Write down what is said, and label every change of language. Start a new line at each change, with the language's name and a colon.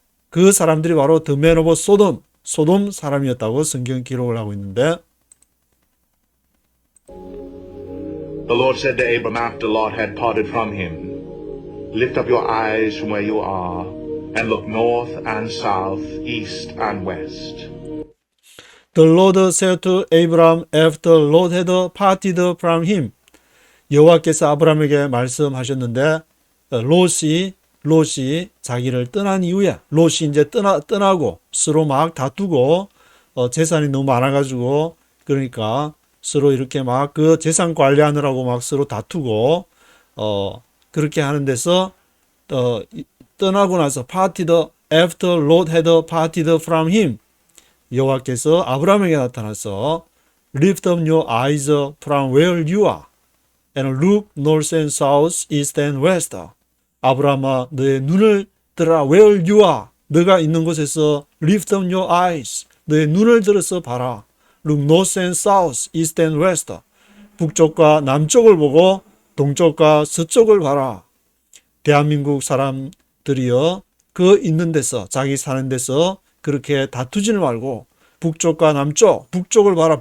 Korean: 그 사람들이 바로
English: the men of Sodom,
Korean: 소돔 사람이었다고 성경 기록을 하고 있는데
English: The Lord said to Abram after Lot had parted from him, Lift up your eyes from where you are and look north and south, east and west. The Lord said to Abraham after Lot had parted from him.
Korean: 여호와께서 아브라함에게 말씀하셨는데 롯이 자기를 떠난 이후에 롯이 이제 떠나고 서로 막 다투고 재산이 너무 많아가지고 그러니까 서로 이렇게 막 그 재산 관리하느라고 막 서로 다투고 그렇게 하는 데서 떠나고 나서
English: parted after Lot had parted from him.
Korean: 여호와께서 아브라함에게 나타나서
English: Lift up your eyes from where you are and look north and south, east and west.
Korean: 아브라함아 너의 눈을 들어라.
English: Where you are.
Korean: 너가 있는 곳에서
English: Lift up your eyes.
Korean: 너의 눈을 들어서 봐라.
English: Look north and south, east and west.
Korean: 북쪽과 남쪽을 보고 동쪽과 서쪽을 봐라. 대한민국 사람들이여 그 있는 데서 자기 사는 데서 그렇게 다투지는 말고 북쪽과 남쪽, 북쪽을 봐라.